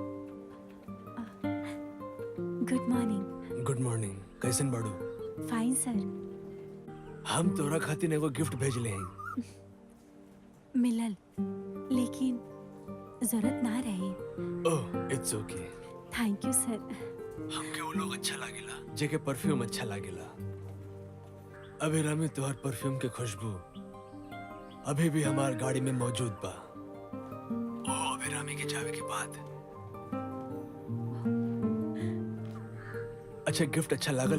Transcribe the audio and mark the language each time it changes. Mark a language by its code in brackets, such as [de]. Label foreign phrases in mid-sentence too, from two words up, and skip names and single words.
[en] Good morning. Good morning. [bho] कैसन बाड़ू? [en] Fine sir. [bho] हम तोरा खातिर एगो गिफ्ट भेजले हैं। मिलल, लेकिन जरूरत ना रहे। ओह, [en] It's okay. Thank you sir. [bho] हमके वो लोग अच्छा लागेला जेके परफ्यूम अच्छा लागेला। अभी रामी तोहर परफ्यूम के खुशबू अभी भी हमार गाड़ी में मौजूद बा। ओ अभी रामी के जावे के बाद। अच्छा गिफ्ट अच्छा लागल?